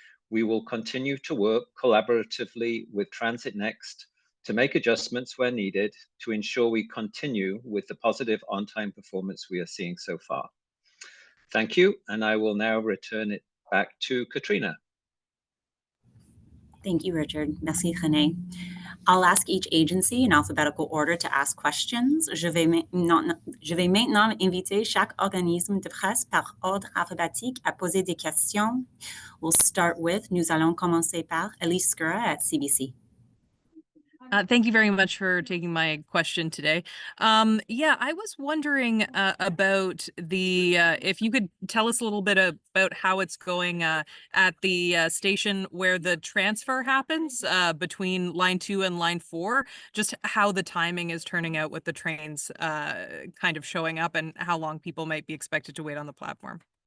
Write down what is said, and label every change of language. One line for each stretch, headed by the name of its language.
English: We will continue to work collaboratively with Transit Next to make adjustments where needed to ensure we continue with the positive on-time performance we are seeing so far. Thank you, and I will now return it back to Katrina. Thank you, Richard. Merci, René. I'll ask each agency in alphabetical order to ask questions.
French: Je vais maintenant inviter chaque organisme de presse par ordre alphabétique à poser des questions.
English: We'll start with,
French: nous allons commencer par Elise Skura at CBC.
English: Thank you very much for taking my question today. Yeah, I was wondering about if you could tell us a little bit about how it's going at the station where the transfer happens between line 2 and line 4, just how the timing is turning out with the trains kind of showing up and how long people might be expected to wait on the platform.